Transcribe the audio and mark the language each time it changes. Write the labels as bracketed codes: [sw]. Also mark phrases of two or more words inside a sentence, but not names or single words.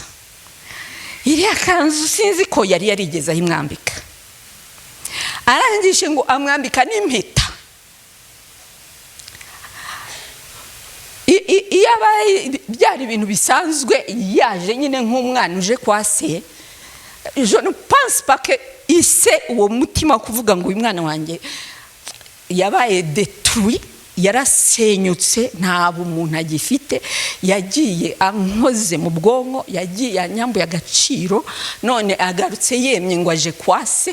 [rw] Iriya kanzu sinzi ko yari yarigeze ayimwambika. Arangije ngo amwambika n'impeta. Byari ibintu bisanzwe, yaje nyine nk'umwana uje kwa se. [fr] Je ne pense pas que [rw] ise uwo mutima kuvuga ngo uyu mwana wanjye yabaye détruit, yarasenyutse, nta bumuntu agifite, yagiye ankoze mu bwonko, yagiye anyambuye agaciro, none agarutse yemye ngo aje kwa se.